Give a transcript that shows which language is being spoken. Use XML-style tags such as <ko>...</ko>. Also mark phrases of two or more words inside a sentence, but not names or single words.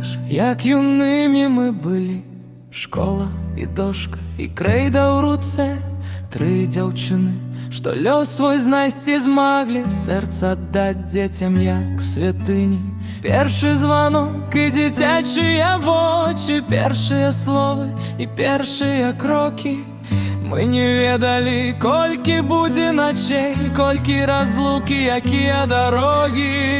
<uk>Як юними ми були, школа і дошка, і крейда у руце.</uk> <be>Три дзяўчыны, што лёс свой знайсці змаглі, сэрца аддаць дзецям як святыні. Першы званок і дзіцячыя вочы, першыя словы і першыя крокі. Мы не ведалі, колькі будзе начэй, колькі разлукі, якія дарогі.</be>